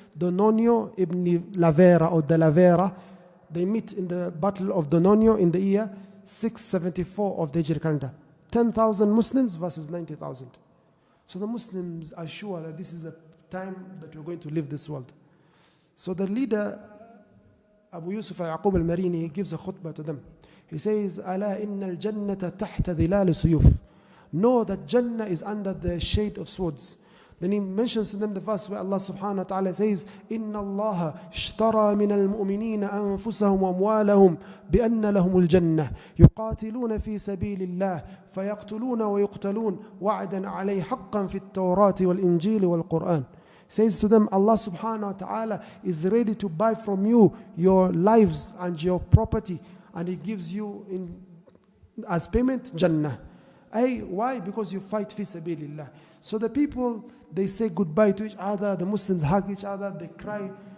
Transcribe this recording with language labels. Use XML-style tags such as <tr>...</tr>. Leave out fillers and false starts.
<en>Dononio ibn la Vera or de la Vera. They meet in the Battle of Dononio in the year 674 of the Hijri calendar. 10,000 Muslims versus 90,000. So the Muslims are sure that this is a time that we're going to leave this world. So the leader, Abu Yusuf Yaqub al-Marini, gives a khutbah to them. He says,</en> <ar>أَلَا إِنَّ الْجَنَّةَ تَحْتَ ظِلَالِ السُّيُوفِ.</ar> <en>Know that Jannah is under the shade of swords. Then he mentions to them the verse where Allah subhanahu wa ta'ala says,</en> <ar>إِنَّ اللَّهَ اشْتَرَى مِنَ الْمُؤْمِنِينَ أَنفُسَهُمْ وَأَمْوَالَهُمْ بِأَنَّ لَهُمُ الْجَنَّةِ يُقَاتِلُونَ فِي سَبِيلِ اللَّهِ فَيَقْتُلُونَ وَيُقْتَلُونَ وَعْدًا عَلَيْهِ حَقًّا فِي التَّوْرَاةِ وَالْإِنْجِيلِ وَالْقُرْآنِ.</ar> <en>Says to them, Allah subhanahu wa ta'ala is ready to buy from you your lives and your property, and He gives you in as payment Jannah. Why? Because you fight fi sabilillah. So the people, they say goodbye to each other, the Muslims hug each other, they cry.</en>